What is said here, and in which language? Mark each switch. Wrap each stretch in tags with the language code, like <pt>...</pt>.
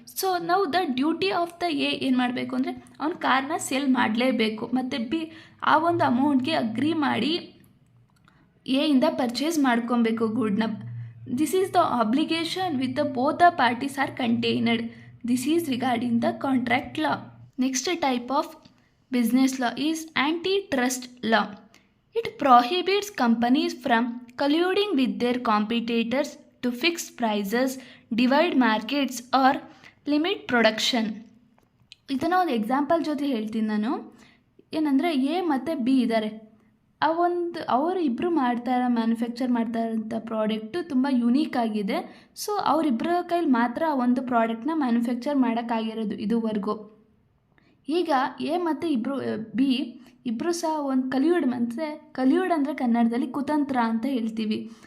<kn>So ನಾವು</kn> <en>the duty of the</en> <kn>A ಏನು ಮಾಡಬೇಕು ಅಂದರೆ, ಅವ್ನ ಕಾರ್ನ ಸೇಲ್ ಮಾಡಲೇಬೇಕು, ಮತ್ತು ಬಿ ಆ ಒಂದು ಅಮೌಂಟ್ಗೆ ಅಗ್ರಿ ಮಾಡಿ ಎ ಇಂದ ಪರ್ಚೇಸ್ ಮಾಡ್ಕೊಬೇಕು ಗುಡ್ನ.</kn> <en>This is the obligation with the both the parties are contained. This is regarding the contract law. Next type of business law is antitrust law. It prohibits companies from colluding with their competitors to fix prices, divide markets or limit production.</en> <kn>ಇದನ್ನು ಒಂದು example ಜೊತೆ ಹೇಳ್ತೀನಿ ನಾನು. ಏನಂದರೆ, A ಮತ್ತು B ಇದ್ದಾರೆ, ಅವರು ಇಬ್ಬರು ಮ್ಯಾನುಫ್ಯಾಕ್ಚರ್ ಮಾಡ್ತಾ ಇರೋಂಥ ಪ್ರಾಡಕ್ಟು ತುಂಬ ಯುನೀಕ್ ಆಗಿದೆ. ಸೊ ಅವರಿಬ್ಬರ ಕೈಲಿ ಮಾತ್ರ ಆ ಒಂದು ಪ್ರಾಡಕ್ಟ್ನ ಮ್ಯಾನುಫ್ಯಾಕ್ಚರ್ ಮಾಡೋಕ್ಕಾಗಿರೋದು ಇದುವರೆಗೂ. ಈಗ ಎ ಮತ್ತು ಬಿ ಇಬ್ಬರು ಸಹ ಒಂದು ಕಲಿಯೂಡ್ ಅಂದರೆ ಕನ್ನಡದಲ್ಲಿ ಕುತಂತ್ರ ಅಂತ ಹೇಳ್ತೀವಿ.</kn>